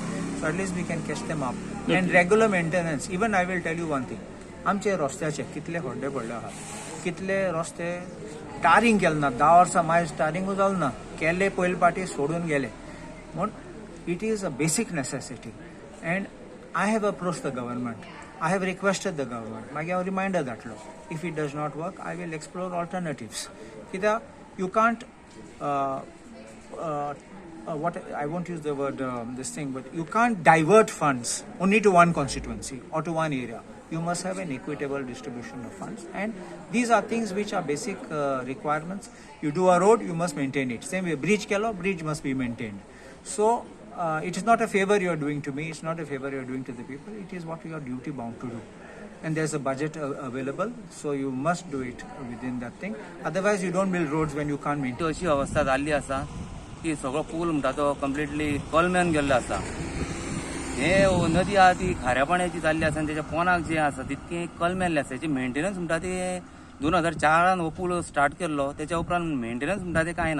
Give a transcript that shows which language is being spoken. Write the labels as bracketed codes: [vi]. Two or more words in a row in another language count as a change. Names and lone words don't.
[en] so at least we can catch them up and regular maintenance. even I will tell you one thing, [kok] आमचे रस्त्याचे कितले खड्डे पडले आहात, कितले रस्ते टारींग केले ना, 10 वर्सां मायज टारींगूय जालें ना, केले पयले पाटी सोडून गेले. [en] म्हूण it is a basic necessity and I have approach the government, I have requested the government, आय हॅव रिक्वेस्टेड द गव्हर्मेंट. [kok] मागीर हांव रिमायंडर धाडटलो, [en] if it does not work I will explore alternatives. कित्याक you can't what I won't use the word this thing, but you can't divert funds only to one constituency or to one area. You must have an equitable distribution of funds, and these are things which are basic requirements. You do a road, you must maintain it. Same way, bridge kelo, bridge must be maintained. So it is not a favor you are doing to me, it's not a favor you are doing to the people, it is what you are duty bound to do. And there's a budget available, so you must do it within that thing. Otherwise you don't build roads when you can't maintain. [kok] अशी अवस्था जाल्ली आसा की सगळो पूल म्हणटा तो कंप्लिटली कलम्यान गेल्लो आसा. हे नदी आहा ती खाऱ्या पाण्याची जाल्ली आसा आनी तेच्या पोनाक जे आसा तितकी कलमेल्ले आसा. तेची मेंटेनन्स म्हणटा ती 2004 हो पूल स्टार्ट केल्लो, तेच्या उपरांत मेंटेनन्स म्हणटा ते कांय ना.